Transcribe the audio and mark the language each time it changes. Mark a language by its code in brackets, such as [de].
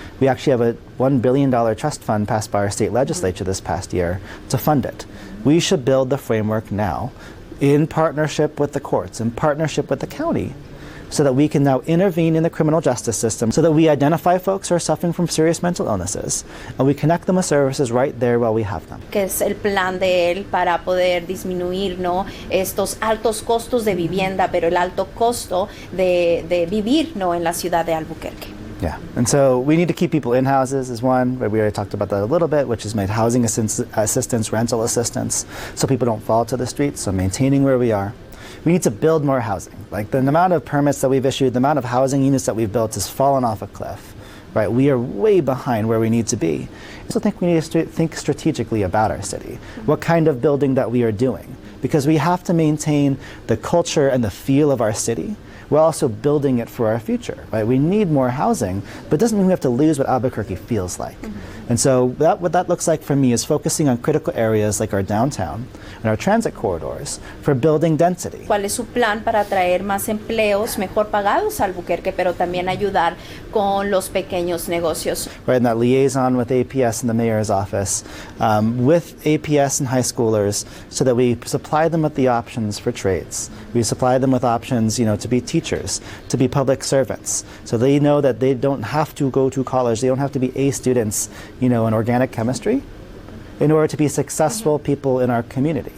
[en] We actually have a $1 billion trust fund passed by our state legislature this past year to fund it. We should build the framework now in partnership with the courts, in partnership with the county, so that we can now intervene in the criminal justice system, so that we identify folks who are suffering from serious mental illnesses, and we connect them with services right there while we have them. [es] ¿Qué es el plan de él para poder disminuir, estos altos costos de vivienda, pero el alto costo de vivir, en la ciudad de Albuquerque? [en] Yeah, and so we need to keep people in houses is one, but we already talked about that a little bit, which is made housing assistance, rental assistance, so people don't fall to the streets, so maintaining where we are. We need to build more housing. Like the amount of permits that we've issued, the amount of housing units that we've built has fallen off a cliff, right? We are way behind where we need to be. I also think we need to think strategically about our city, what kind of building that we are doing, because we have to maintain the culture and the feel of our city. We're also building it for our future, right? We need more housing, but it doesn't mean we have to lose what Albuquerque feels like. And so what that looks like for me is focusing on critical areas like our downtown and our transit corridors for building density. [es] ¿Cuál es su plan para traer más empleos mejor pagados a Albuquerque, pero también ayudar con los pequeños negocios? [en] Right, and that liaison with APS and the mayor's office, with APS and high schoolers, so that we supply them with the options for trades. We supply them with options, to be teachers teachers to be public servants. So they know that they don't have to go to college, they don't have to be A students, in organic chemistry in order to be successful people in our community.